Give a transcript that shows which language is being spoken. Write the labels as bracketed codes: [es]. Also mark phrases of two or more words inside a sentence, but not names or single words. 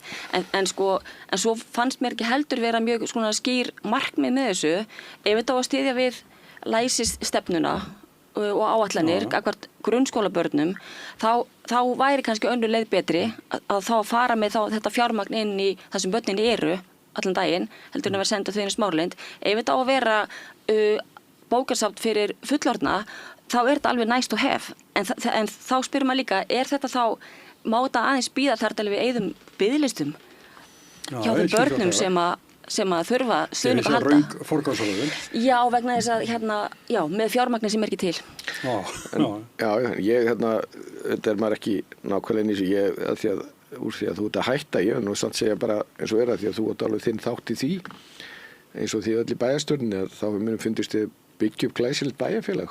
[is] En svo fannst mér ekki heldur vera mjög svona skýr markmið með þessu ef þetta á að styðja við læsisstefnuna og áætlanir gagnvart grunnskólabörnum þá væri kannski önnur leið betri að þá fara með þetta fjármagn inn í það sem börnin eru allan daginn, heldur en að vera senda þau inn í Smáralind. Ef þetta á að vera bókasafn fyrir fullorðna, þá er þetta alveg [en] nice to have. [is] En þá spyrir maður líka, er þetta þá, má þetta aðeins bíða þar til við eyðum biðlistum hjá þeim börnum sem að þurfa stuðning að halda? Er þetta röng forgangsröðun? Já, vegna þess að með fjármagni sem er ekki til. Þetta er maður ekki nákvæmlega inn í sig, úr því að þú ert að hætta, ég vil nú samt segja bara eins og því að þú átt alveg þinn þátt í því eins og því öll í bæjarstjórninni að þá munum fundist þið byggja upp glæsilegt bæjarfélag